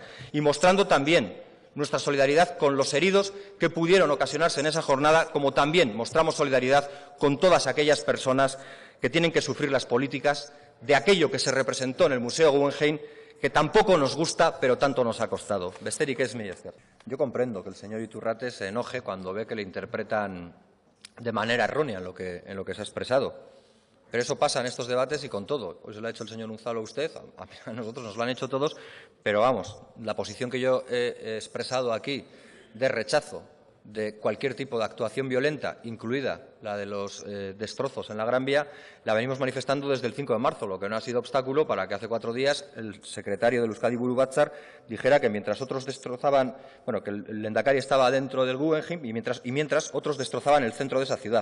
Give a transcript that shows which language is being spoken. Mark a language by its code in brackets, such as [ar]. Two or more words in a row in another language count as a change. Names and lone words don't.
[es] Y mostrando también nuestra solidaridad con los heridos que pudieron ocasionarse en esa jornada, como también mostramos solidaridad con todas aquellas personas que tienen que sufrir las políticas de aquello que se representó en el Museo Guggenheim, que tampoco nos gusta, pero tanto nos ha costado. [eu] Besterik ez, mila esker. [es] Yo comprendo que el señor Iturrate se enoje cuando ve que le interpretan de manera errónea en lo que se ha expresado. Pero eso pasa en estos debates y con todo. Hoy se lo ha hecho el señor Unzalu a usted, a nosotros nos lo han hecho todos, pero vamos, la posición que yo he expresado aquí de rechazo de cualquier tipo de actuación violenta, incluida la de los destrozos en la Gran Vía, la venimos manifestando desde el 5 de marzo, lo que no ha sido obstáculo para que hace 4 días el secretario del Euskadi Buru Batzar dijera que mientras otros destrozaban, bueno, que el Lehendakari estaba dentro del Guggenheim y mientras otros destrozaban el centro de esa ciudad.